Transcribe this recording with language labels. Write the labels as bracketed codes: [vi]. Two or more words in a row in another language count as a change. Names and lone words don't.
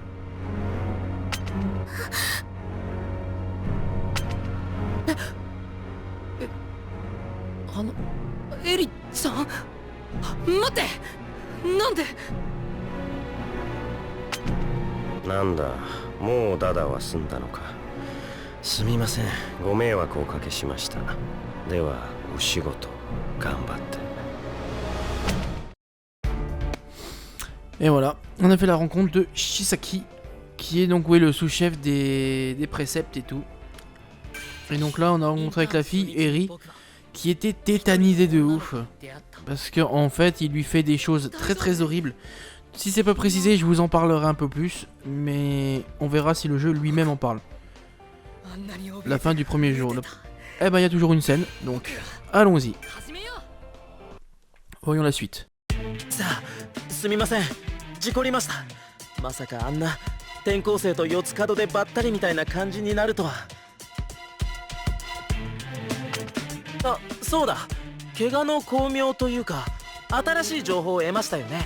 [ja] エリちゃん、待って。なんで？なんだ、もうダダは済んだのか。すみません、ご迷惑をおかけしました。ではお仕事頑張って。 [fr] Et voilà, on a fait la rencontre de Shisaki, qui est donc le sous-chef des préceptes et tout. Et donc là, on a rencontré avec la fille, Eri, qui était tétanisée de ouf. Parce qu'en fait, il lui fait des choses très très horribles. Si c'est pas précisé, je vous en parlerai un peu plus. Mais on verra si le jeu lui-même en parle. La fin du premier jour. Eh ben, il y a toujours une scène, donc allons-y. Voyons la suite. [ja] さあ、すみません、事故りました。まさかあんな転校生と四つ角でばったりみたいな感じになるとは。あ、そうだ、怪我の巧妙というか新しい情報を得ましたよね。